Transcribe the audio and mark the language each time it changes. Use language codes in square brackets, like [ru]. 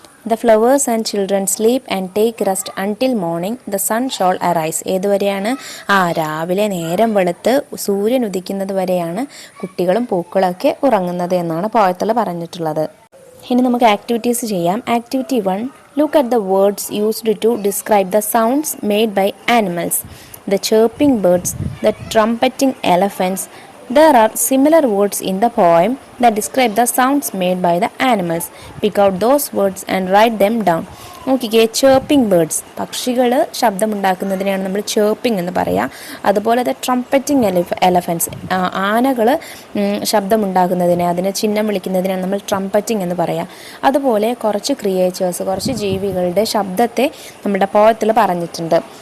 [en] The flowers and children sleep and take rest until morning the sun shall arise. [ml] ഏതുവരെയാണ്? രാവിലെ നേരം വെളുത്ത് സൂര്യൻ ഉദിക്കുന്നത് വരെയാണ് കുട്ടികളും പൂക്കളൊക്കെ ഉറങ്ങുന്നത് എന്നാണ് പോയത്തിൽ പറഞ്ഞിട്ടുള്ളത്. ഇനി നമുക്ക് ആക്ടിവിറ്റീസ് ചെയ്യാം. [en] Activity 1. Look at the words used to describe the sounds made by animals. the chirping birds, the trumpeting elephants. There are similar words in the poem that describe the sounds made by the animals. Pick out those words and write them down. [ml] നോക്കിക്കേ, [en] chirping birds, [ml] പക്ഷികൾ ശബ്ദമുണ്ടാക്കുന്നതിനെയാണ് നമ്മൾ chirping എന്ന് പറയുക. അതുപോലെ [en] the trumpeting elephants, [ml] ആനകൾ ശബ്ദമുണ്ടാക്കുന്നതിനെ, അതിനെ ചിഹ്നം വിളിക്കുന്നതിനാണ് നമ്മൾ ട്രംപറ്റിംഗ് എന്ന് പറയുക. അതുപോലെ കുറച്ച് ക്രിയേച്ചേഴ്സ്, കുറച്ച് ജീവികളുടെ ശബ്ദത്തെ നമ്മുടെ പോയത്തിൽ പറഞ്ഞിട്ടുണ്ട്.